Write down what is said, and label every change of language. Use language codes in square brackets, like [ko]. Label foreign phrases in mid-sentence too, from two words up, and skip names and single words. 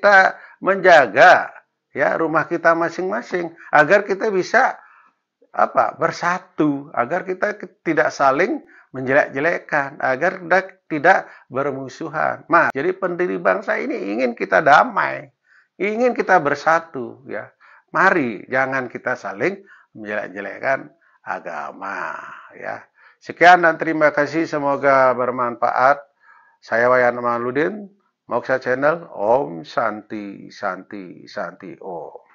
[id] Mari kita menjaga ya rumah kita masing-masing agar kita bisa bersatu, agar kita tidak saling menjelek-jelekkan, agar tidak bermusuhan. Jadi pendiri bangsa ini ingin kita damai, ingin kita bersatu, ya. Mari jangan kita saling menjelek-jelekkan agama, ya. Sekian dan terima kasih, semoga bermanfaat. Saya Wayan Maludin, Moksha Channel, [sa] Om Santi Santi Santi Om.